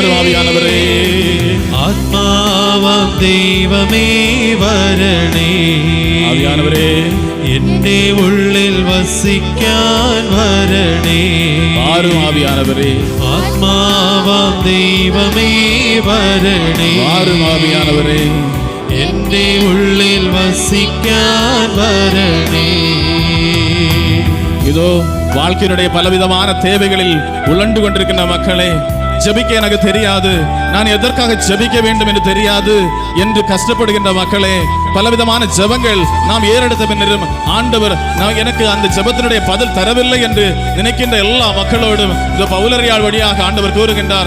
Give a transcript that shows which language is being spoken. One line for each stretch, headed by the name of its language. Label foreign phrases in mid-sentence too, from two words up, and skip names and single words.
Malayalam: ആത്മാവാം ദൈവമേ വരണേ, എന്റെ ഉള്ളിൽ വസിക്കാൻ വരണേ. ആത്മാവാം ദൈവമേ വരണേ, എന്റെ ഉള്ളിൽ വസിക്കാൻ വരണേ.
Tamil: இதோ வாழ்க்கையினுடைய பலவிதமான தேவைகளில் உழண்டு கொண்டிருக்கின்ற மக்களே, ஜெபிக்க எனக்கு தெரியாது, நான் எதற்காக ஜெபிக்க வேண்டும் என்று தெரியாது என்று கஷ்டப்படுகின்ற மக்களே, பலவிதமான ஜெபங்கள் நாம் ஏறெடுத்த பின்னரும் ஆண்டவர் எனக்கு அந்த ஜெபத்தினுடைய பதில் தரவில்லை என்று நினைக்கின்ற எல்லா மக்களோடும் இந்த பவுலரியால் வழியாக ஆண்டவர் கூறுகின்றார்.